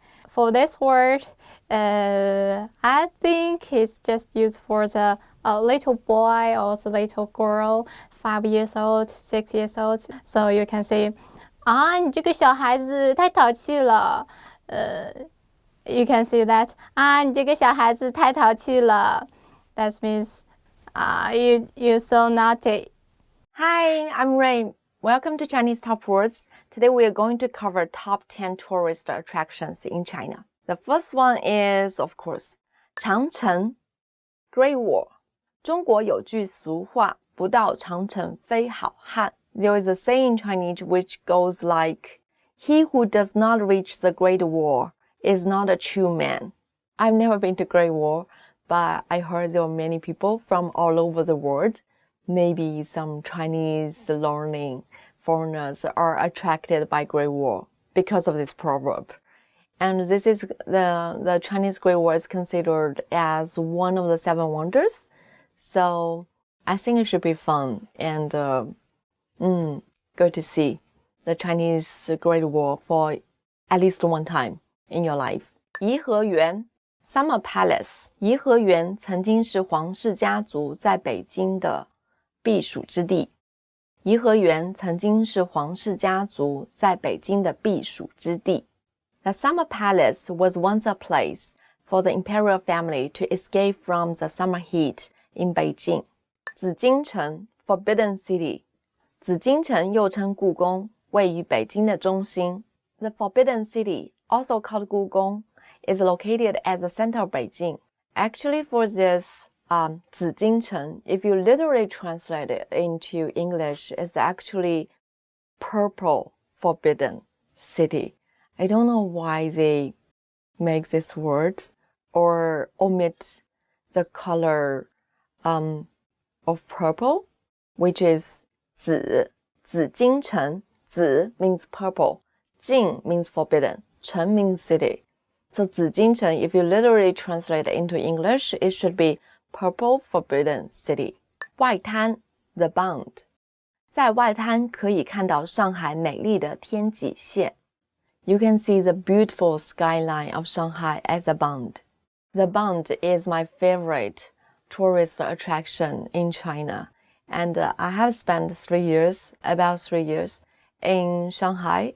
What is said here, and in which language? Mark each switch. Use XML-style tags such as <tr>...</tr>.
<en>For this word, I think it's just used for the little boy or the little girl, 5 years old, 6 years old. So you can say,</en> <zh>你这个小孩子太淘气了。</zh> <en>You can say that,</en> <zh>你这个小孩子太淘气了。</zh> <en>That means, you're so naughty. Hi, I'm Ray. Welcome to Chinese Top Words. Today we are going to cover top 10 tourist attractions in China. The first one is, of course, 长城 Great Wall.</en> <zh>中国有句俗话，不到长城非好汉。</zh> <en>There is a saying in Chinese which goes like, He who does not reach the Great Wall is not a true man. I've never been to Great Wall, but I heard there are many people from all over the world. Maybe some Chinese learning foreigners are attracted by Great Wall because of this proverb. And this is the Chinese Great Wall is considered as one of the 7 wonders. So I think it should be fun and good to see the Chinese Great Wall for at least one time in your life. 颐和园 Summer Palace.</en> <zh>颐和园曾经是皇室家族在北京的避暑之地。颐和园曾经是皇室家族在北京的避暑之地。</zh> <en>The Summer Palace was once a place for the imperial family to escape from the summer heat in Beijing. 紫禁城 Forbidden City.</en> <zh>紫禁城又称故宫，位于北京的中心。</zh> <en>The Forbidden City, also called 故宫, is located at the center of Beijing. Actually, for this 紫禁城, if you literally translate it into English, it's actually purple forbidden city. I don't know why they make this word or omit the color of purple, which is 紫禁城. 紫 means purple, 禁 means forbidden, 城 means city. So 紫禁城, if you literally translate it into English, it should be Purple Forbidden City. 外滩 The Bund.</en> <zh>在外滩可以看到上海美丽的天际线。</zh> <en>You can see the beautiful skyline of Shanghai at the Bund. The Bund is my favorite tourist attraction in China. And I have spent about 3 years in Shanghai.</en>